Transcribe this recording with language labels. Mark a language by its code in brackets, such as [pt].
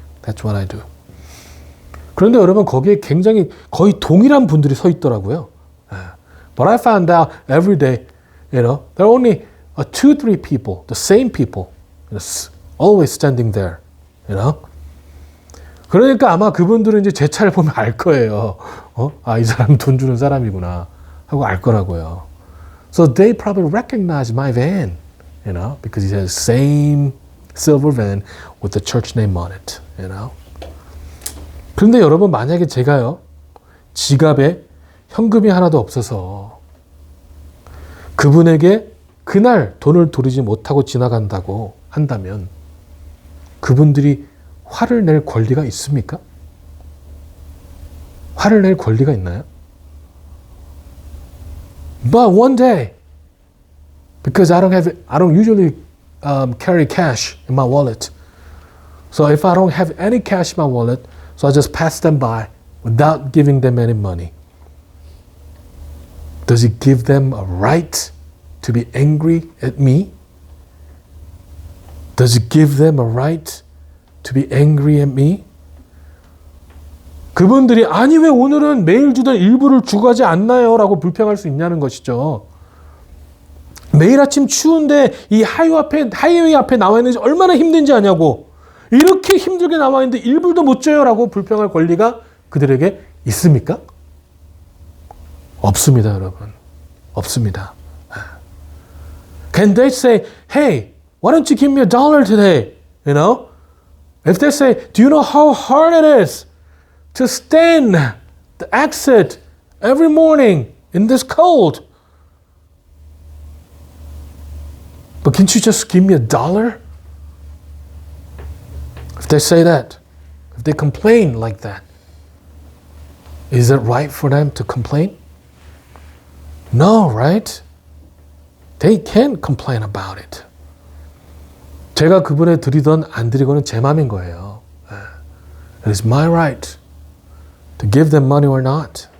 [en] That's what I do. [ko] 그런데 여러분, 거기에 굉장히 거의 동일한 분들이 서 있더라고요. [en] But I found out every day, you know, there are only 2-3 people, the same people, you know, always standing there, you know. [ko] 그러니까 아마 그분들은 이제 제 차를 보면 알 거예요. 아, 이 사람 돈 주는 사람이구나 하고 알 거라고요. [en] So they probably recognize my van, you know, because it has the same silver van with the church name on it, you know. [ko] 그런데 여러분, 만약에 제가요, 지갑에 현금이 하나도 없어서 그분에게 그날 돈을 돌리지 못하고 지나간다고 한다면 그분들이 화를 낼 권리가 있습니까? 화를 낼 권리가 있나요? [en] But one day, because I don't usually carry cash in my wallet. So if I don't have any cash in my wallet, so I just pass them by without giving them any money. Does it give them a right to be angry at me? Does it give them a right to be angry at me? [ko] 그분들이 아니 왜 오늘은 매일 주던 일부를 주고 가지 않나요? 라고 불평할 수 있냐는 것이죠. 매일 아침 추운데 이 하이웨이 앞에 나와 있는지 얼마나 힘든지 아냐고. 이렇게 힘들게 나와 있는데 일불도 못 줘요 라고 불평할 권리가 그들에게 있습니까? 없습니다, 여러분. 없습니다. [en] Can they say, hey, why don't you give me $1 today? You know? If they say, do you know how hard it is to stand the exit every morning in this cold? But can't you just give me $1? If they say that, if they complain like that, is it right for them to complain? No, right? They can't complain about it. [ko] 제가 그분에 드리던 안 드리고는 제 맘인 거예요. [en] It is my right to give them money or not.